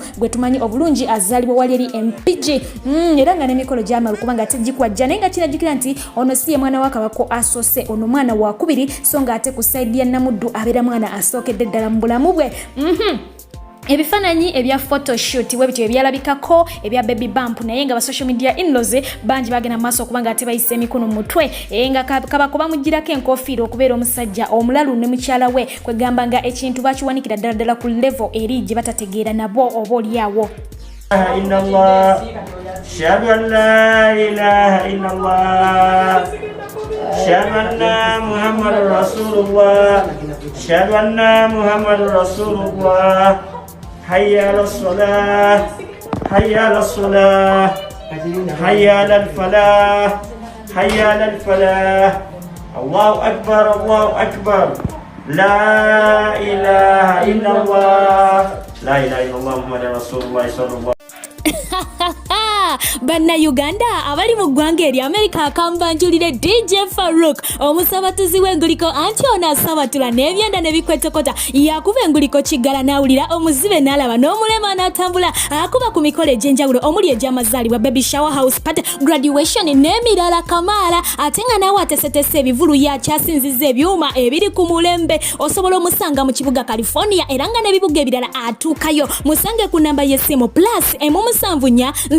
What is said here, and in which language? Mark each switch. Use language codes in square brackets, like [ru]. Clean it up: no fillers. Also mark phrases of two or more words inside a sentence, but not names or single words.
[lg] gwe tumanyi obulungi azaalibwa wali eri empigi era nga n'emikolo gy'amala okuba nga ate gikwajja naye nga kinajjukira nti ono si ye mwana wa Kabako asoose ono mwana wa kubiri so nga ate ku sayidi ya Namuddu abeera mwana asookedde ddala mu bulamu bwe ebifaananyi ebya photoshoot webityo ebyalabikako ebya [en] baby bump [lg] naye nga ba [en] social media in-laws [lg] bangi bagenda maaso okubanga ate bayisa emikono mu mutwe nga Kabako bamugirako enkofiira okubeera omusajja omulalu ne mukyala we kwegamba nga ekintu bakiwanikira ddala ku level eri gye batategeera nabo oba olyawo [ar] أشهد أن لا إله إلا الله أشهد أن محمد رسول الله أشهد أن محمد رسول الله حي على الصلاة حي على الصلاة حي على الفلاح حي على الفلاح الله أكبر الله أكبر لا إله إلا الله لا إله إلا الله محمد رسول الله صلى الله [lg] Banna Uganda abali mu ggwanga eri America akambanjulire DJ Farouk omusabatuzi w'enguliko anti ono asabatula n'ebyenda ne bikwetokota yakuba enguliko kiggala n'awulira omuzibe n'alaba n'omulema n'atambula akuba ku mikolo egy'enjawulo omuli egy'amazaalibwa [en] baby shower house party graduation [lg] n'emirala kamaala ate nga naawe atesetese ebivulu yakyasinziza ebyuma ebiri ku mulembe osobola omusanga mu kibuga California era nga n'ebibuga ebirala atuukayo musange ku namba y'essimu plus emu7